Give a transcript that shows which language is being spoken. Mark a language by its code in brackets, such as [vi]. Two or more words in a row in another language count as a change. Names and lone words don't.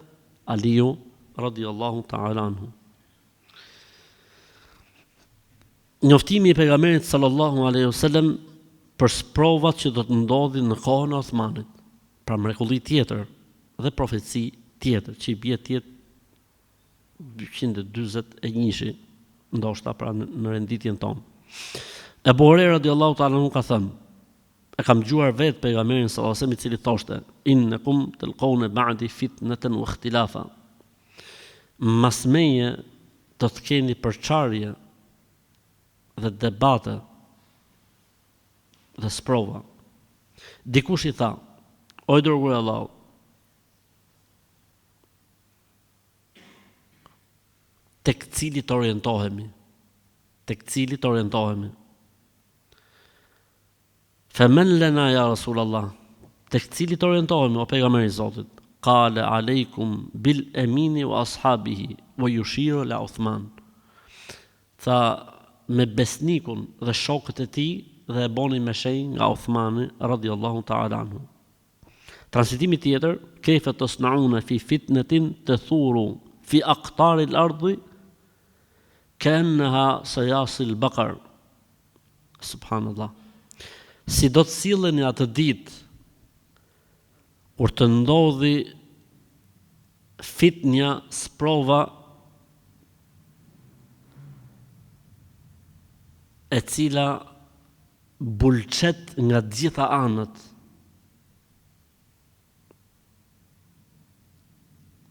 [sq] Aliu [ar] رضي الله تعالى عنه. [sq] Njoftimi i pejgamberit [ar] صلى الله عليه وسلم [sq] për sprovat që do të ndodhin në kohën e Uthmanit, pra mrekulli tjetër dhe profeci tjetër që i bie tjetë 241, ndoshta pra në renditjen tonë. Ebu Hurajra [ar] رضي الله تعالى عنه [sq] ka thënë: e kam dëgjuar vetë pejgamberin [ar] صلى الله عليه وسلم [sq] i cili thoshte: [ar] إنكم تلقون بعدي فتنة واختلافا. [sq] Mas meje do të keni përçarje dhe debate dhe sprova. Dikush i tha: o i dërguar i Allahut, tek cili të orientohemi? Tek cili të orientohemi? [ar] فمن لنا يا رسول الله, [sq] tek cili të orientohemi, o pejgamberi i Zotit? [ar] قال عليكم بالأمين وأصحابه ويشير لعثمان. [sq] Tha, me besnikun dhe shokët e tij dhe e boni me shenjë nga Uthmani [ar] رضي الله تعالى عنه. [sq] Transmitimi tjetër: [ar] كيف تصنعون في فتنة تثور في أقطار الأرض كأنها صياصي البقر. سبحان الله. [sq] Si do të silleni atë ditë kur të ndodhi fitnja, sprova e cila bulqet nga të gjitha anët.